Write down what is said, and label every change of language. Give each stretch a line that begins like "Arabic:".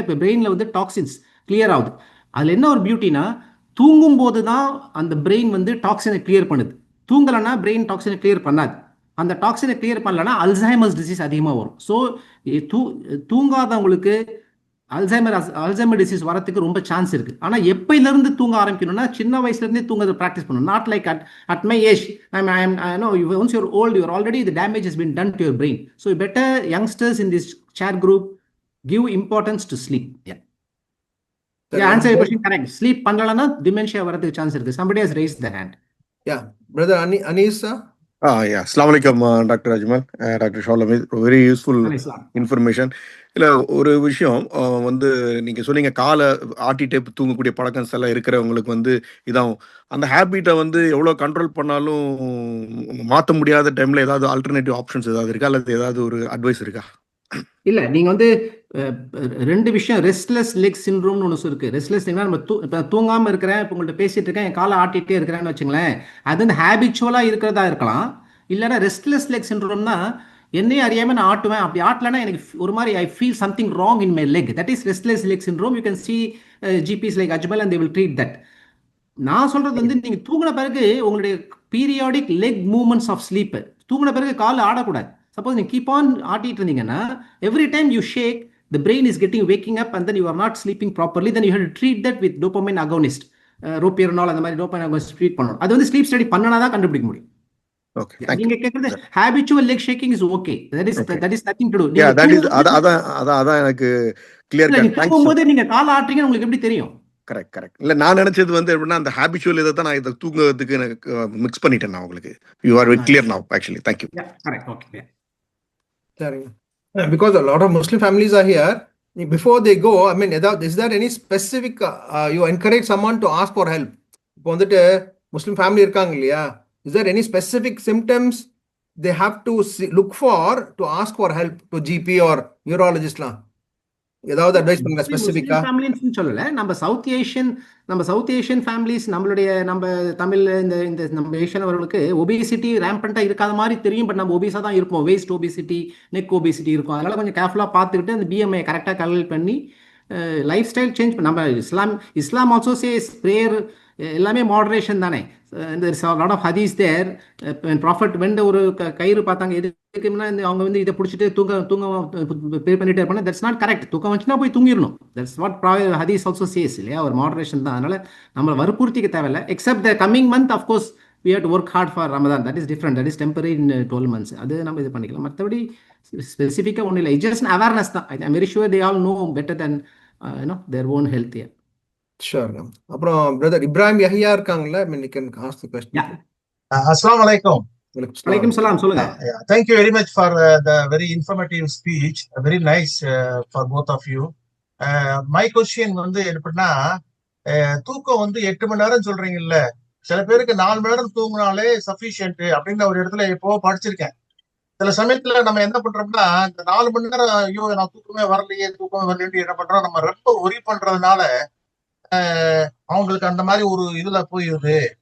Tamil: இப்போ பிரெயினில் வந்து டாக்ஸின்ஸ் கிளியர் ஆகுது. அதில் என்ன ஒரு பியூட்டினா, தூங்கும் போது தான் அந்த பிரெயின் வந்து டாக்ஸினை கிளியர் பண்ணுது. தூங்கலைன்னா பிரெயின் டாக்ஸினை கிளியர் பண்ணாது. அந்த டாக்ஸினை கிளியர் பண்ணலன்னா அல்சைமர்ஸ் டிசீஸ் அதிகமாக வரும். ஸோ தூங்காதவங்களுக்கு அல்சைமர் டிசீஸ் வரதுக்கு ரொம்ப சான்ஸ் இருக்கு. ஆனால் எப்பயிலிருந்து தூங்க ஆரம்பிக்கணும்னா சின்ன வயசுலேருந்தே தூங்குறது ப்ராக்டிஸ் பண்ணணும்.
English: Not like at my age. Once you're old, you're already, the damage has been done to your brain. So better youngsters in this chat group give importance to sleep. Answer your question correct.
Tamil: Sleep பண்ணலன்னா dementia வரதுக்கு chance இருக்கு.
English: Somebody has raised the hand. Yeah, brother Anis sir. Yeah, Assalamu alaikum, Dr. Ajmal, Dr. Sholami. Very useful information.
Tamil: இல்லை ஒரு விஷயம் வந்து நீங்கள் சொன்னீங்க, காலை ஆட்டிட்டே தூங்கக்கூடிய பழக்கம் எல்லாம் இருக்கிறவங்களுக்கு வந்து இதாகும். அந்த ஹேபிட்டை வந்து எவ்வளோ கண்ட்ரோல் பண்ணாலும் மாற்ற முடியாத டைமில் ஏதாவது ஆல்டர்னேட்டிவ் ஆப்ஷன்ஸ் ஏதாவது இருக்கா, அல்லது ஏதாவது ஒரு அட்வைஸ் இருக்கா? இல்லை, நீங்கள் வந்து ரெண்டு விஷயம், ரெஸ்ட்லெஸ் லெக் சிண்ட்ரோம்னு ஒன்று இருக்குது. ரெஸ்ட்லெஸ் லெக்னா நம்ம இப்போ தூங்காமல் இருக்கிறேன், இப்போ உங்கள்கிட்ட பேசிகிட்டு இருக்கேன், என் காலை ஆட்டிகிட்டே இருக்கிறேன்னு வச்சுங்களேன், அது வந்து ஹேபிச்சுவலாக இருக்கிறதா இருக்கலாம். இல்லைன்னா ரெஸ்ட்லெஸ் லெக் சிண்ட்ரோம்னா என்னையே அறியாமல் நான் ஆட்டுவேன், அப்படி ஆட்டலைன்னா எனக்கு ஒரு மாதிரி
English: I feel something wrong in my leg. That is restless leg syndrome. You can see GPs like Ajmal and they will treat that.
Tamil: நான் சொல்கிறது வந்து நீங்கள் தூங்கின பிறகு உங்களுடைய periodic leg movements of sleep, தூங்கின பிறகு கால் ஆடக்கூடாது.
English: suppose நீங்கள் keep on
Tamil: ஆட்டிட்டு இருந்தீங்கன்னா
English: every time you shake, the brain is waking up and then you are not sleeping properly, then you have to treat that with dopamine agonist, ropinol
Tamil: அந்த மாதிரி
English: dopamine agonist treat பண்ணணும்.
Tamil: அது வந்து sleep study பண்ணனா தான் கண்டுபிடிக்க முடியும்.
English: Okay, thank you.
Tamil: நீங்க கேக்குறது
English: habitual leg shaking is okay. That is nothing to do. Yeah, that is
Tamil: அதான் எனக்கு கிளியர் கட். நீங்க தூங்கும்போது நீங்க கால் ஆட்றீங்க உங்களுக்கு எப்படி தெரியும்? கரெக்ட். இல்ல நான் நினைச்சது வந்து எப்படின்னா அந்த ஹேபிச்சுவல் இதை தான் நான் இதை தூங்குறதுக்கு எனக்கு மிக்ஸ் பண்ணிட்டேன். நான் உங்களுக்கு
English: You are very clear now actually. Thank you. Correct. Okay.
Tamil: சரிங்க.
English: Because a lot of Muslim families are here. Before they go, I mean, is there any specific you encourage someone to ask for help?
Tamil: இப்போ வந்துட்டு முஸ்லிம் family இருக்காங்க இல்லையா,
English: is there any specific symptoms they have to look for to ask for help to GP or neurologistலாம்?
Tamil: ஏதாவது advice பண்ணுங்க ஸ்பெசிஃபிக்கா? ஃபேமிலின்னு சொல்லல, நம்ம south Asian families, நம்ம தமிழ் இந்த நம்ம ஏஷியன் அவர்களுக்கு ஒபிசிட்டி ரேம்பண்டா இருக்காத மாதிரி தெரியும். பட் நம்ம ஒபிஸா தான் இருப்போம். வேஸ்ட் ஒபிசிட்டி, நெக் ஒபிசிட்டி இருக்கும். அதனால கொஞ்சம் கேர்ஃபுல்லாக பார்த்துக்கிட்டு அந்த பிஎம்ஐ கரெக்டாக கால்குலேட் பண்ணி லைஃப் ஸ்டைல் சேஞ்ச் நம்ம இஸ்லாம் ஆல்சோ சேஸ் பிரேயர் எல்லாமே மாடரேஷன் தானே.
English: Lot of hadith there.
Tamil: ப்ராஃபட் வெண்ட ஒரு கயிறு பார்த்தாங்க, எதுக்குன்னா அவங்க வந்து இதை பிடிச்சிட்டு தூங்க ப்ரே பண்ணிட்டே இருப்பாங்க.
English: That's not correct.
Tamil: தூக்கம் வந்துச்சுன்னா போய் தூங்கிடணும்.
English: that's what hadith also says
Tamil: இல்லையா, ஒரு மாடரேஷன் தான். அதனால நம்ம வற்புறுத்திக்க தேவையில்லை.
English: Except the coming month of course we have to work hard for Ramadan. That is different. That is temporary in 12 months.
Tamil: அது நம்ம இது பண்ணிக்கலாம். மற்றபடி ஸ்பெசிஃபிக்காக ஒன்றும் இல்லை.
English: just an awareness தான். I'm very sure they all know better than their own health here. Sure.
Tamil: அப்புறம் பிரதர் இப்ராஹிம் யஹ்யா இருக்காங்கல்ல,
English: I mean you can ask the question.
Arabic: Assalamu alaikum. Walaikum salam.
Tamil: சொல்லுங்க.
English: Thank you very much for the very informative speech. Very nice for both of you. My question
Tamil: வந்து எப்படின்னா, தூக்கம் வந்து 8 மணி நேரம் சொல்றீங்கல்ல, சில பேருக்கு 4 மணி நேரம் தூங்கினாலே சஃபிஷியன்ட் அப்படின்னு ஒரு இடத்துல எப்போ படிச்சிருக்கேன். சில சமயத்துல நம்ம என்ன பண்றோம்னா, இந்த 4 மணி நேரம் ஐயோ நான் தூக்கமே வரலையே என்ன பண்றோம், நம்ம ரொம்ப ஒரி பண்றதுனால அவங்களுக்கு அந்த மாதிரி ஒரு இதுல போயிடுது.